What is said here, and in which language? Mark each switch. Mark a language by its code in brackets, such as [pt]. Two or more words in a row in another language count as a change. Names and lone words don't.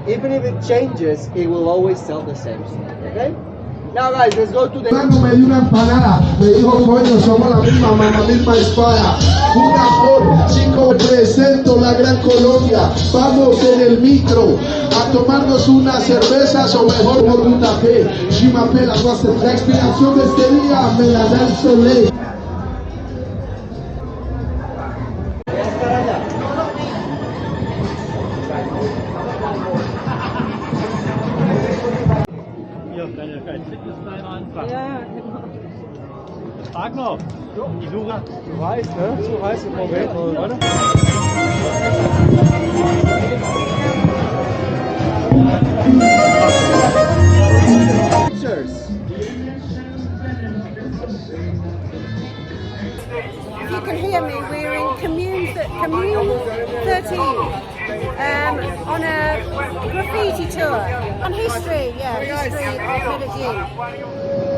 [en] Even if it changes, it will always tell the same story, okay? Now guys, let's go to the... [es] Me dio una empanada, me dijo, coño, somos la misma mamá, misma espada. Una flor, chico, presento la gran Colombia. Vamos en el micro a tomarnos unas cervezas o mejor por un café. La inspiración de este día me la da el soleil. [de] Frag noch. Du weißt, ne? So heißt im Moment, oder? [en] Pictures. If you can hear me, we're in commune 13 on a graffiti tour on history, history of Medellin.